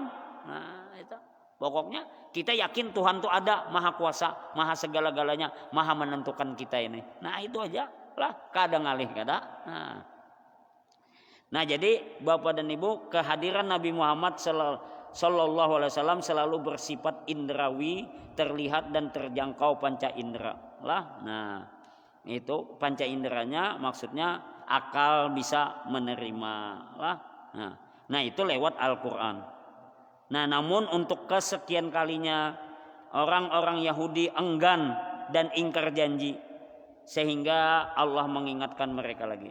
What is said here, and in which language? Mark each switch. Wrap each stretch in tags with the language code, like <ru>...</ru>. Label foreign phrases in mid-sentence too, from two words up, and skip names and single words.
<id>Nah, itu. Pokoknya kita yakin Tuhan tuh ada, maha kuasa, maha segala-galanya, maha menentukan kita ini.</id> <bjn>Nah, itu aja lah, kada ngalih kada.</bjn> <id>Nah, jadi Bapak dan Ibu, kehadiran Nabi Muhammad</id> <ar>Sallallahu Alaihi Wasallam</ar> <id>selalu bersifat indrawi, terlihat dan terjangkau panca indera lah. Nah, itu panca inderanya maksudnya akal bisa menerima lah. Nah itu lewat Al-Quran. Nah, namun untuk kesekian kalinya orang-orang Yahudi enggan dan ingkar janji, sehingga Allah mengingatkan mereka lagi.</id>